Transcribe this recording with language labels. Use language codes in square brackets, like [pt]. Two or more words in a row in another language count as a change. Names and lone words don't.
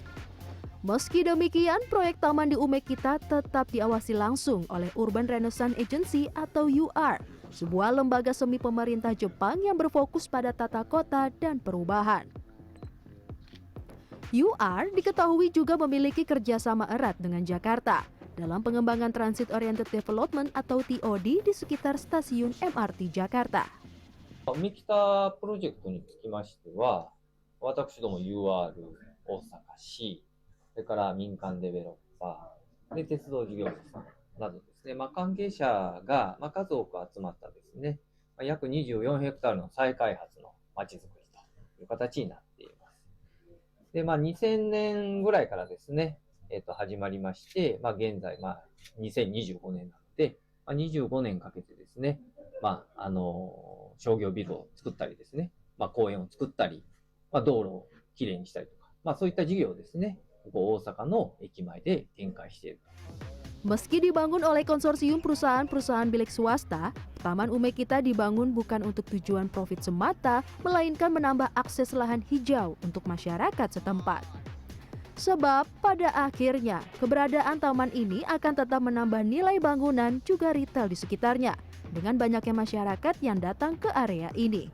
[id] Meski demikian, proyek taman di Umekita tetap diawasi langsung oleh Urban Renaissance Agency atau UR, sebuah lembaga semi pemerintah Jepang yang berfokus pada tata kota dan perubahan. UR diketahui juga memiliki kerjasama erat dengan Jakarta dalam pengembangan [en] Transit Oriented Development [id] atau TOD di sekitar stasiun MRT Jakarta. [ja] 海北プロジェクトにつきましては、私ども UR 大阪市、それから民間デベロッパー、で鉄道事業者さんなどですね、関係者が、数多く集まったですね、約24ヘクタールの再開発のまちづくりという形になっています。で、2000年ぐらいからですね、始まりまして、現在、2025年なので、25年かけてですね、商業ビルを作ったりですね、公園を作ったり、道路をきれいにしたりとか、そういった事業をですね、ここ大阪の駅前で展開している。 [id] Meski dibangun oleh konsorsium perusahaan-perusahaan milik swasta, Taman Umekita dibangun bukan untuk tujuan profit semata, melainkan menambah akses lahan hijau untuk masyarakat setempat. Sebab pada akhirnya, keberadaan taman ini akan tetap menambah nilai bangunan juga retail di sekitarnya, dengan banyaknya masyarakat yang datang ke area ini.